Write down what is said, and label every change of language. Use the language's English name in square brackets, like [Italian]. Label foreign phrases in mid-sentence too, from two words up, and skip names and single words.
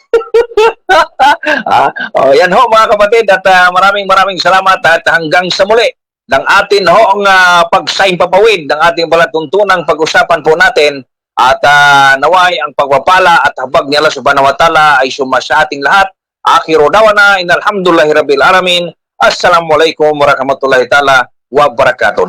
[Filipino] Yan ho mga kapatid, at maraming salamat at hanggang sa muli ng atin ho ang pagsaing papawid ng ating palatuntunang pag-usapan po natin, at naway ang pagpapala at habag ni Allah [Arabic] سبحانه وتعالى [Filipino] ay sumasa ating lahat. [Arabic] آخر دعوانا أن الحمد لله رب العالمين. السلام عليكم ورحمة الله تعالى وبركاته.